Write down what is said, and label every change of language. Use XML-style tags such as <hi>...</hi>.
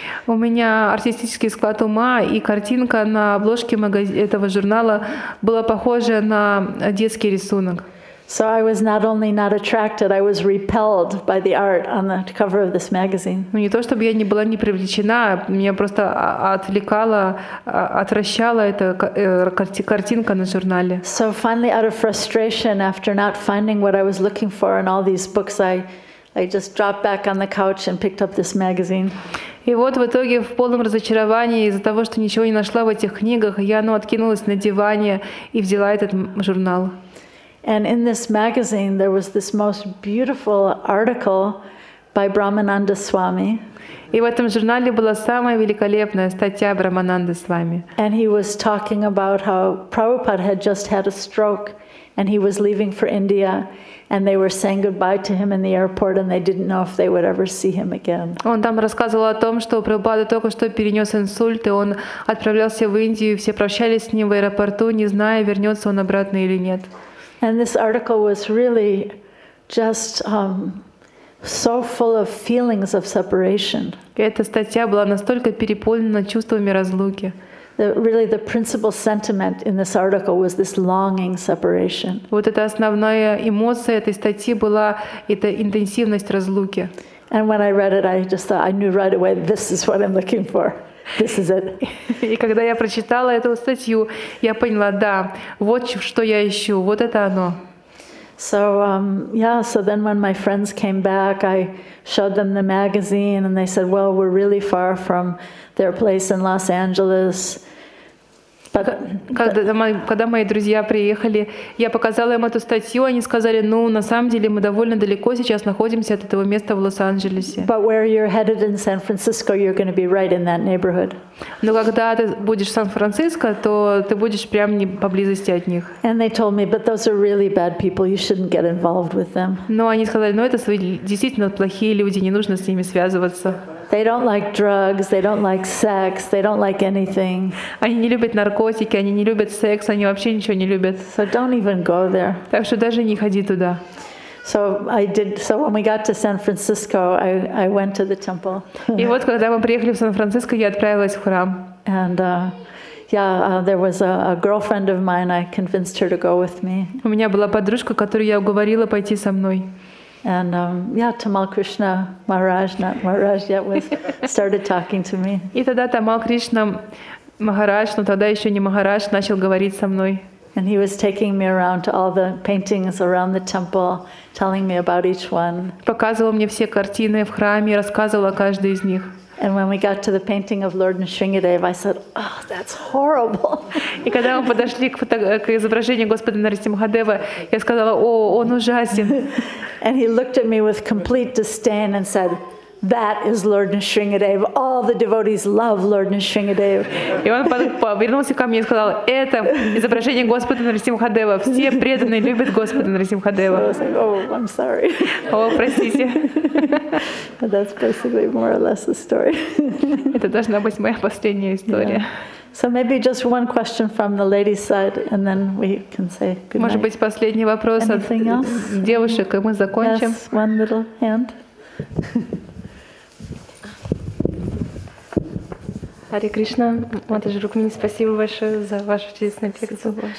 <ru>У меня артистический склад ума, и картинка на обложке этого журнала была похожа на детский рисунок.</ru> <en>So I was not only not attracted, I was repelled by the art on the cover of this magazine.</en> <ru>Ну не то чтобы я не была не привлечена, меня просто отвлекала, отвращала эта картинка на журнале.</ru> <en>So finally, out of frustration, after not finding what I was looking for in all these books, I just dropped back on the couch and picked up this magazine.</en> <ru>И вот в итоге в полном разочаровании из-за того, что ничего не нашла в этих книгах, я откинулась на диване и взяла этот журнал.</ru> <en>And in this magazine, there was this most beautiful article by Brahmananda Swami.</en> <ru>И в этом журнале была самая великолепная статья Брахмананды Свами.</ru> <en>And he was talking about how Prabhupada had just had a stroke and he was leaving for India, and they were saying goodbye to him in the airport, and they didn't know if they would ever see him again.</en> <ru>Он там рассказывал о том, что Прабхупада только что перенес инсульт, и он отправлялся в Индию, все прощались с ним в аэропорту, не зная, вернется он обратно или нет.</ru> <en>And this article was really just so full of feelings of separation.</en> <ru>И эта статья была настолько переполнена чувствами разлуки.</ru> <en>Really, the principal sentiment in this article was this longing separation.</en> <ru>Вот эта основная эмоция этой статьи была эта интенсивность разлуки.</ru> <en>And when I read it, I just thought, I knew right away, this is what I'm looking for. This is it.</en> <ru>И когда я прочитала эту статью, я поняла, да, вот что я ищу, вот это оно.</ru> <en>So so then when my friends came back, I showed them the magazine, and they said, well, we're really far from their place in Los Angeles.</en> <ru>Когда мои друзья приехали, я показала им эту статью, они сказали, ну, на самом деле мы довольно далеко сейчас находимся от этого места в Лос-Анджелесе.</ru> <en>But where you're headed in San Francisco, you're going to be right in that neighborhood.</en> <ru>Но когда ты будешь в Сан-Франциско, то ты будешь прямо не поблизости от них.</ru> <en>And they told me, but those are really bad people. You shouldn't get involved with them.</en> <ru>Но они сказали, ну, это действительно плохие люди, не нужно с ними связываться.</ru> <en>They don't like drugs, they don't like sex, they don't like anything.</en> <ru>Они не любят наркотики, они не любят секс, они вообще ничего не любят.</ru> <en>So don't even go there.</en> <ru>Так что даже не ходи туда.</ru> <en>So when we got to San Francisco, I went to the temple.</en> <ru>И вот когда мы приехали в Сан-Франциско, я отправилась в храм.</ru> <en>And there was a girlfriend of mine. I convinced her to go with me.</en> <ru>У меня была подружка, которую я уговорила пойти со мной.</ru> <en>And Tamal Krishna Maharaj, not Maharaj yet, started talking to me.</en> <ru>И тогда Тамал Кришна Махарадж, но тогда еще не Махарадж, начал говорить со мной.</ru> <en>And he was taking me around to all the paintings around the temple, telling me about each one.</en> <ru>Показывал мне все картины в храме, рассказывал о каждой из них.</ru> <en>And when we got to the painting of Lord Nrsimhadev, I said, "Oh, that's horrible."</en> <ru>И когда мы подошли к изображению Господа Нарсимхадева, я сказала, о, он ужасен.</ru> <en>And he looked at me with complete disdain and said, "That is Lord Nrsimhadev. All the devotees love Lord Nrsimhadev."</en> <ru>И он повернулся ко мне и сказал, это изображение Господа Нарсимхадева. Все преданные любят Господа Нарсимхадева.</ru> <en>So I was like, "Oh, I'm sorry."</en> <ru>О, простите.</ru> <en>But that's basically more or less the story.</en> <ru>Это должна быть моя последняя история.</ru> <en>So maybe just one question from the ladies' side, and then we can say good night.</en> <ru>Может быть, последний вопрос от девушек, и мы закончим.</ru> <en>Yes, one little hand.</en> <ru>Харе Кришна, Матаджи Рукмини, спасибо большое за вашу чудесную лекцию.</ru>